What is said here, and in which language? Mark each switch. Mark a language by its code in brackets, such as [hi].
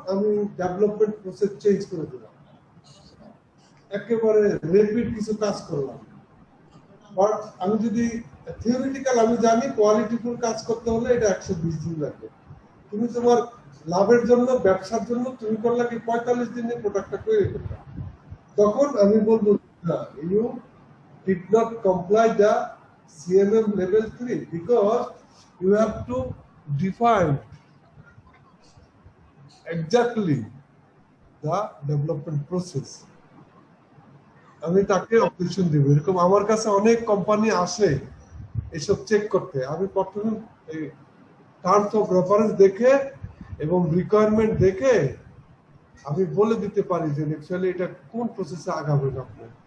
[bn] আমি development process change করে দিলাম, একেবারে রেপিড কিছু কাজ করলাম। বাট আমি যদি থিওরিটিক্যাল আমি জানি কোয়ালিটিফুল কাজ করতে হলে এটা 120 দিন লাগবে। তুমি তোমার লাভের জন্য, ব্যবসার জন্য তুমি করলে কি 45 দিনে প্রোডাক্টটা তৈরি করবে। তখন আমি বলবো না, [en] You did not comply the CMM level 3 because you have to define exactly the development process. [bn] আমি তাকে অবজেকশন দিব। এরকম আমার কাছে অনেক কোম্পানি আসে এসব চেক করতে। আমি প্রথমে টার্মস অফ রেফারেন্স দেখে এবং রিকোয়ারমেন্ট দেখে আমি বলে দিতে পারি যে অ্যাকচুয়ালি এটা কোন প্রসেসে আগাবেন আপনি।